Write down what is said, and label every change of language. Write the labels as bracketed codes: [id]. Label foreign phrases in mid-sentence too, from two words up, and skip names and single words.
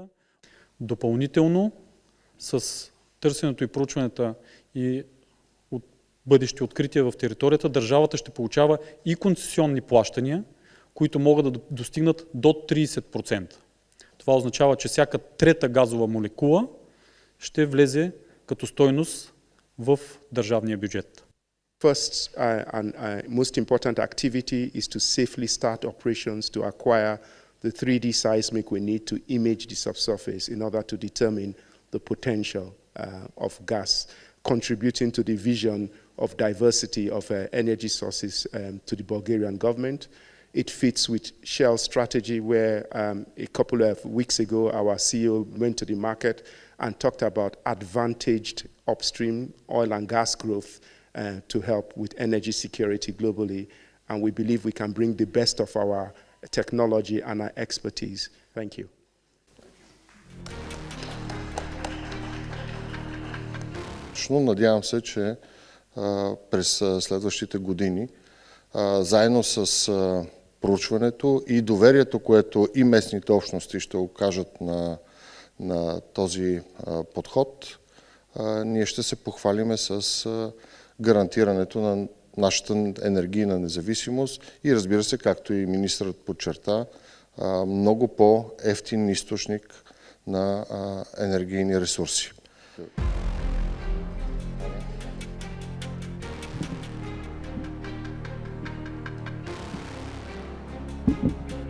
[bg] Допълнително с търсенето и проучването и от бъдещи открития в територията, държавата ще получава и концесионни плащания, които могат да достигнат до 30%. Това означава, че всяка трета газова молекула ще влезе като стойност в държавния бюджет. [en] First and most important activity is to safely start operations to acquire the 3D seismic we need to image the subsurface in order to determine the potential of gas, contributing to the vision of diversity of energy sources to the Bulgarian government. It fits with Shell's strategy where a couple of weeks ago our CEO went to the market and talked about advantaged upstream oil and gas growth to help with energy security globally. And we believe we can bring the best of our technology and our expertise. Thank you. [bg] Надявам се, че през следващите години, заедно с проучването и доверието, което и местните общности ще окажат на този подход, ние ще се похвалиме с гарантирането на нашата енергийна независимост и, разбира се, както и министърът подчерта, много по-евтин източник на енергийни ресурси. [en] Thank you.